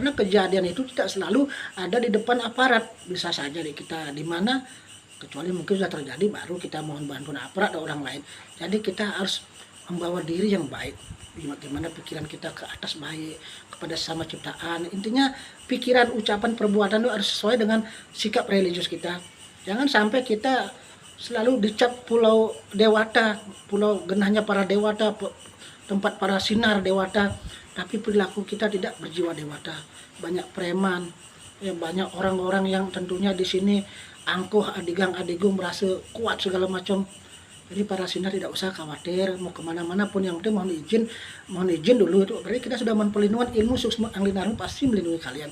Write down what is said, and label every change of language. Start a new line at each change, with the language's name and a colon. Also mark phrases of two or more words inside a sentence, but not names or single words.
Indonesian: Karena kejadian itu tidak selalu ada di depan aparat. Bisa saja kita di mana, kecuali mungkin sudah terjadi, baru kita mohon bantuan aparat atau orang lain. Jadi kita harus membawa diri yang baik, bagaimana pikiran kita ke atas baik, kepada sama ciptaan. Intinya pikiran, ucapan, perbuatan itu harus sesuai dengan sikap religius kita. Jangan sampai kita selalu dicap pulau dewata, pulau genahnya para dewata, tempat para sinar dewata, tapi perilaku kita tidak berjiwa dewata. Banyak preman, ya, banyak orang-orang yang tentunya di sini angkuh adigang-adigung, merasa kuat segala macam. Jadi para sinar tidak usah khawatir mau kemana-mana pun, yang penting mohon izin dulu. Itu berarti kita sudah mohon perlindungan, ilmu sukma ahli dharma pasti melindungi kalian.